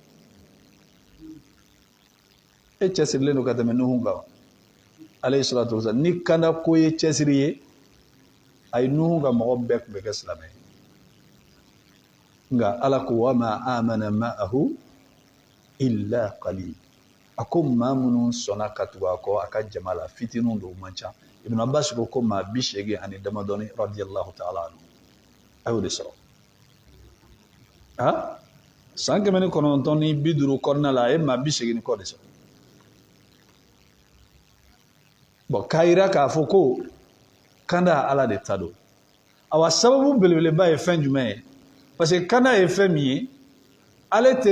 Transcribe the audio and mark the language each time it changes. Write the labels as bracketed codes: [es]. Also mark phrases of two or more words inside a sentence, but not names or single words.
[bm] e cɛsirilen don ka tɛmɛ Nuhu kan [ar] عليه الصلاة والسلام [bm] ni kanda ko ye cɛsiri ye ay Nuhu ka mɔgɔ bɛɛ tun bɛ kɛ silamɛ nga ala ko [ar] وما آمن معه إلا قليل [bm] ako maa minnu sɔnna ka tugu a kɔ a ka jama la fitininw don man ca Ibn Abbas ko maa 80 ani damadɔni [ar] رضي الله تعالى عنه [bm] a y'o de sɔrɔ san 950 ni 50 kɔnɔna la a ye maa 80 ni kɔ de sɔrɔ bon k'a yira k'a fɔ ko kanda ala de ta don awa sababu belebeleba ye fɛn jumɛn ye parce que kanda ye fɛn min ye ale tɛ